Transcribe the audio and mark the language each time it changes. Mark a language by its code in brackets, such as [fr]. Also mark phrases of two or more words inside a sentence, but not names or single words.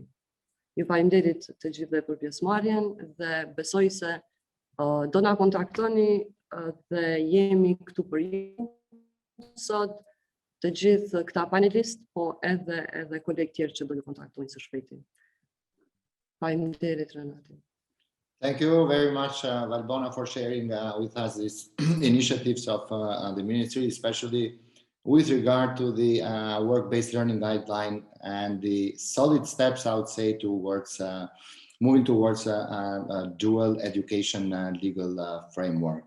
[sq] Ju faleminderit të gjithëve për pjesëmarrjen dhe besoj se do na kontaktoni dhe jemi këtu për ju sot, të gjithë këta panelistë, po edhe kolegë tjerë që do ju kontaktojnë së shpejti. Faleminderit, Renati. [en] Thank you very much, Valbona, for sharing with us these initiatives of the ministry, especially with regard to the work-based learning guideline and the solid steps, I would say, towards moving towards a dual education legal framework.